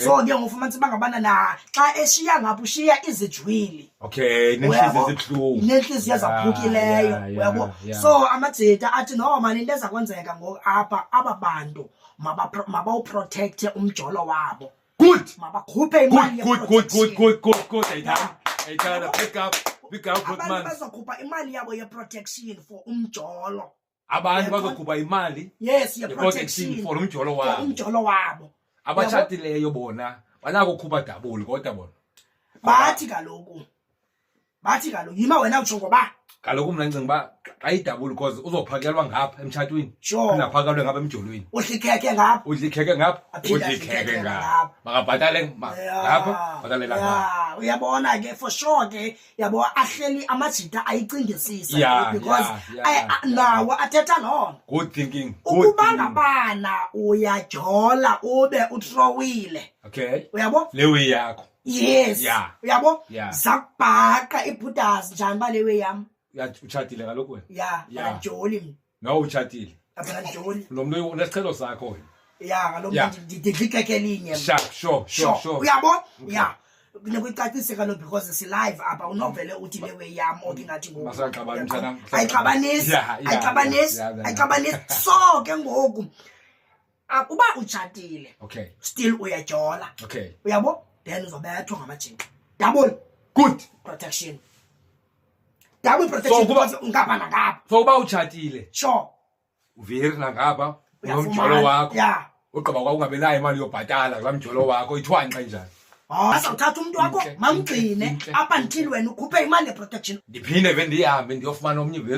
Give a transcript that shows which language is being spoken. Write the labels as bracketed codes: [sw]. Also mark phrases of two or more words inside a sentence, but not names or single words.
[xh] so ke ngofumanisa bangabana na xa eshiya ngapha ushiya izijwili Okay, nenhliziyo ezibhlungu. nenhliziyo ezaphukileyo uyabo so amajita athi [en] no man [xh] into ezakwenzeka ngoku apha ababantu mabawuprotect umjolo wabo. [en] Good. [xh] Mabakhuphe imali [en] Good. [xh] Ayithanda [en] pick up good man. [xh] Abantu bazokhupha imali yabo ye- [en] protection for [xh] umjolo. Abantu bazokhupha imali. [en] Yes, ye-protection [xh] for umjolo wabo. wabo. Umjolo wabo. Abatshatileyo bona banako ukukhupha double kodwa bona. Bathi kaloku yima wena utsho ngoba Kaloku mina ngicinga ba xa idouble because uzophakelwa ngapha emtshatweni. [en] Sure. [xh] Ingaphakelwe ngapha emjolweni. Udlikheke ngapha. Udlikheke ngapha. Makabhatale ngapha, bhatale la ngapha. Uyabona ke [en] for sure [xh] ke yabo ahleli amajita ayicingisisa because nawo athetha lona. [en] Good thinking. [xh] Ukuba ngabana uyajola ube uthrowile. [en] Okay. [xh] Uyabo? Lewe yakho. [en] Yes. Yeah. [xh] Uyabo? [en] Yeah. [xh] Zakubhaqa ibhudazi njani balewe yami. Uchatile kaloku wena. Yeah. Ajoli mina. No uchatile. Apha ajoli. Lo muntu unesicelo sakho wena. Yeah, kaloku ndidlikheke elinye. [en] Sure. [xh] Uyabo? Yeah. Kunokucacise kaloku because si live apha unovele uthi lewe yami okingathi ngoku. Masaqabana mntana. Ayixabanisi. So ke ngoku uba uchatile. [en] Okay. [xh] Still uyajola. [en] Okay. [xh] Uyabo? Then uzobethwa ngamajinqa. [en] Double. Good. Protection. Double protection because [xh] ngapha nangapha. So uba uchatile. [en] Sure. [xh] Uveri nangapha nomjolo wakho. [en] Yeah. [xh] Ugqiba kwa ungabe nayo imali yobhatala kulaa mjolo wakho ithwanqa njani? Asawuthatha umuntu wakho mamgcine [en] up until [xh] wena ukhuphe imali ye-protection. Ndiphinde vele ndihambe ndiyofumana omnye vele.